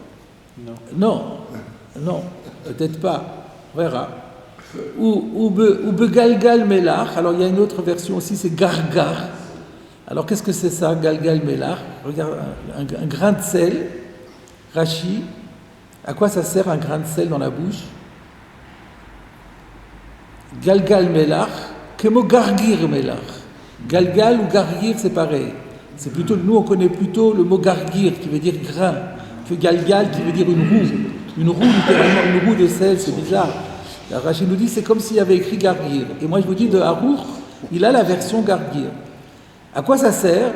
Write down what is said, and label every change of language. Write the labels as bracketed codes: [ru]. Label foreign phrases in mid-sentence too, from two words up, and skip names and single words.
[fr] Non, peut-être pas. On verra. [he] ובגלגל מלח. [fr] Alors il y a une autre version aussi, c'est gargar. Alors qu'est-ce que c'est ça, [he] גלגל מלח? [fr] Regarde, un grain de sel, Rashi. À quoi ça sert un grain de sel dans la bouche? [he] גלגל מלח, כמו גרגיר מלח. [fr] Galgal ou gargir, c'est pareil. C'est plutôt, nous on connaît plutôt le mot gargir qui veut dire grain, que galgal qui veut dire une roue. Une roue, littéralement, une roue de sel, c'est bizarre. La Rachid nous dit c'est comme s'il y avait écrit gargir. Et moi je vous dis de Harour, il a la version gargir. À quoi ça sert?